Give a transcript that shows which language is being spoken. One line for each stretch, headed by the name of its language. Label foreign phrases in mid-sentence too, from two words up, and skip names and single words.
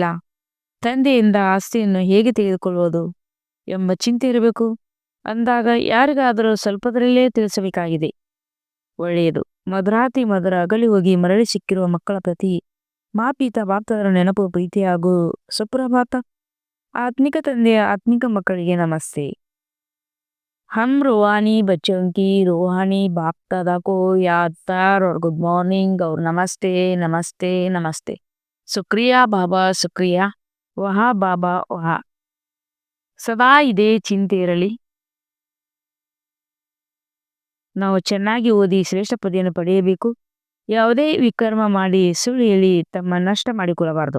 Kannada: ತಂದೆಯಿಂದ ಆಸ್ತಿಯನ್ನು ಹೇಗೆ ತೆಗೆದುಕೊಳ್ಳುವುದು ಎಂಬ ಚಿಂತೆ ಇರಬೇಕು. ಅಂದಾಗ ಯಾರಿಗಾದರೂ ಸ್ವಲ್ಪದರಲ್ಲೇ ತಿಳಿಸಬೇಕಾಗಿದೆ. ಒಳ್ಳೆಯದು. ಮಧುರಾತಿ ಮಧುರ ಅಗಲಿ ಹೋಗಿ ಮರಳಿ ಸಿಕ್ಕಿರುವ ಮಕ್ಕಳ ಪ್ರತಿ ಮಾಪೀತ ಬಾಪ್ತದರ ನೆನಪು ಪ್ರೀತಿ ಹಾಗೂ ಸುಪ್ರಭಾತ. ಆತ್ಮಿಕ ತಂದೆಯ ಆತ್ಮಿಕ ಮಕ್ಕಳಿಗೆ ನಮಸ್ತೆ.
Hindi: हम रूहानी बच्चों की रूहानी बाप दादा को याद कर और
English: good morning
Hindi: और नमस्ते नमस्ते नमस्ते. शुक्रिया बाबा, शुक्रिया. वाह बाबा, वाह.
Kannada: ಸದಾ ಇದೇ ಚಿಂತೆ ಇರಲಿ. ನಾವು ಚೆನ್ನಾಗಿ ಓದಿ ಶ್ರೇಷ್ಠ ಪದವಿಯನ್ನು ಪಡೆಯಬೇಕು. ಯಾವುದೇ ವಿಕರ್ಮ ಮಾಡಿ ಸುಳ್ಳು ಹೇಳಿ ತಮ್ಮ ನಷ್ಟ ಮಾಡಿಕೊಳ್ಳಬಾರದು.